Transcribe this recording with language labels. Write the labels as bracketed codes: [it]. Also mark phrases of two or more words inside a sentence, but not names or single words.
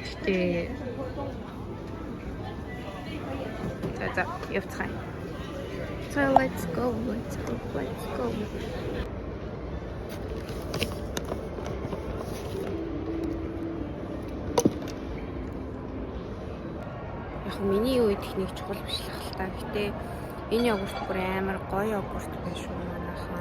[mn] дээ. За явцгаая. [en] So let's go. [mn] Яг миний юу идэх нэг чухал биш л хальтаа. Гэтэ энэ йогурт бүр амар гоё йогурт байна шүү манайхан.